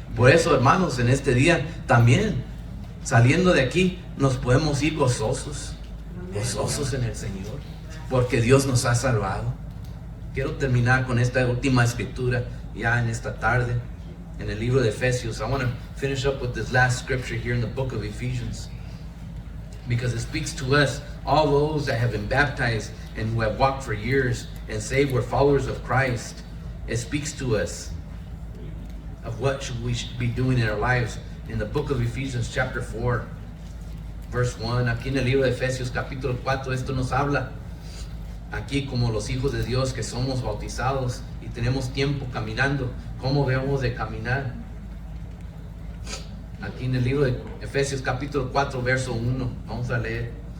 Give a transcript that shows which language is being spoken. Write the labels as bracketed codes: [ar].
[es] Por eso, hermanos, en este día también, saliendo de aquí, nos podemos ir gozosos. Gozosos en el Señor. Porque Dios nos ha salvado. Quiero terminar con esta última escritura. ya en esta tarde, en el libro de Efesios. [en] I want to finish up with this last scripture here in the book of Ephesians, because it speaks to us, all those that have been baptized and who have walked for years and say we're followers of Christ. It speaks to us of what we should be doing in our lives. In the book of Ephesians chapter 4, verse 1, [es] aquí en el libro de Efesios capítulo 4, esto nos habla aquí como los hijos de Dios que somos bautizados y tenemos tiempo caminando, cómo debemos de caminar. Aquí en el libro de Efesios capítulo 4, verso 1, vamos a leer.